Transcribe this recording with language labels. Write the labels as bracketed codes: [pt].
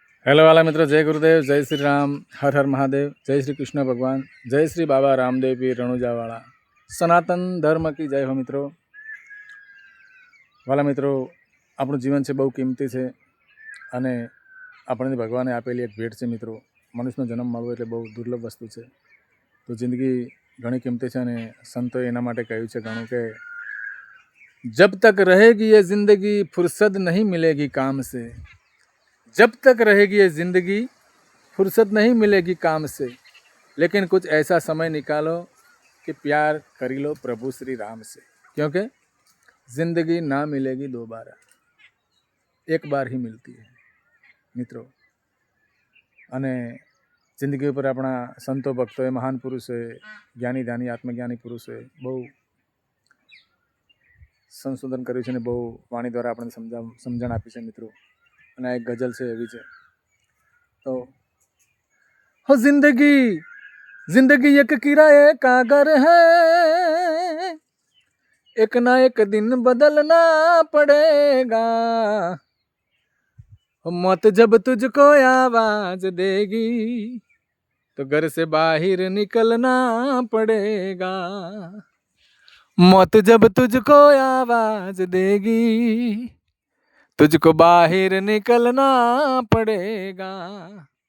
[hi] Hello वाला मित्रों, जय गुरुदेव, जय श्री राम, हर हर महादेव, जय श्री कृष्ण भगवान, जय श्री बाबा रामदेव पीर रણુજાવાળા, સનાતન ધર્મ की जय हो मित्रों। [gu] વાલા મિત્રો, આપણું જીવન છે બહુ કિંમતી છે અને આપણને ભગવાને આપેલી એક ભેટ છે મિત્રો। મનુષ્યનો જન્મ મળવો એટલે બહુ દુર્લભ વસ્તુ છે। તો જિંદગી ઘણી કિંમતી છે અને સંતોએ એના માટે કહ્યું છે ઘણું કે [hi] जब तक रहेगी ये जिंदगी फुर्सत नहीं मिलेगी काम से, जब तक रहेगी ये जिंदगी फुर्सत नहीं मिलेगी काम से, लेकिन कुछ ऐसा समय निकालो कि प्यार करी लो प्रभु श्री राम से, क्योंकि जिंदगी ना मिलेगी दोबारा, एक बार ही मिलती है मित्रों। [gu] અને જિંદગી ઉપર આપણા સંતો ભક્તોએ, મહાન પુરુષોએ, જ્ઞાની ધ્યાની આત્મજ્ઞાની પુરુષોએ બહુ સંશોધન કર્યું છે અને બહુ વાણી દ્વારા આપણને સમજણ આપી છે મિત્રો। અને આ એક ગઝલ છે એવી છે। [hi] તો हो जिंदगी जिंदगी एक किराए का घर है, एक ना एक दिन बदलना पड़ेगा, मौत जब तुझको आवाज देगी तो घर से बाहर निकलना पड़ेगा, मौत जब तुझको आवाज देगी तुझको बाहर निकलना पड़ेगा।